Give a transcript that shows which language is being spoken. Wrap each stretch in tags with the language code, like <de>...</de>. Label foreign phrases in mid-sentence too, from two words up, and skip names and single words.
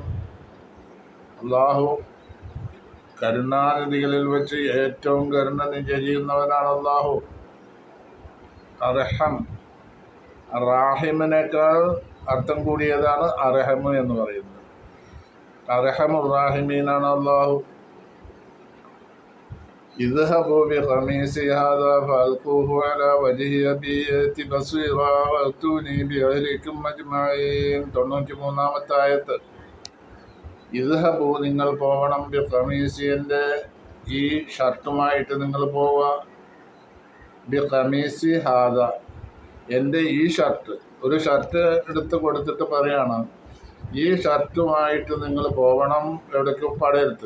<ml>അള്ളാഹു കരുണാനിധികളിൽ വെച്ച് ഏറ്റവും കരുണ ചെയ്യുന്നവനാണ് അള്ളാഹു. അർഹം, റാഹിമിനേക്കാൾ അർത്ഥം കൂടിയതാണ് അർഹം എന്ന് പറയുന്നത്. അർഹമുർ റഹീമീനാണ് അള്ളാഹു.</ml> <ar>اذهبوا بقميصي هذا فألقوه على وجه أبي يأت بصيرا وأتوني بأهلكم أجمعين.</ar> <ml>93-ാമത്തെ ആയത്ത്. ഇദ്ഹബു നിങ്ങൾ പോകണം, ബിഖമീസി എൻ്റെ ഈ ഷർട്ടുമായിട്ട് നിങ്ങൾ പോവുക.</ml> <ar>بقميصي هذا</ar> <ml>എൻ്റെ ഈ ഷർട്ട്, ഒരു ഷർട്ട് എടുത്ത് കൊടുത്തിട്ട് പറയാണ്, ഈ ഷർട്ടുമായിട്ട് നിങ്ങൾ പോകണം എവിടേക്ക് പടയെടുത്ത്.</ml>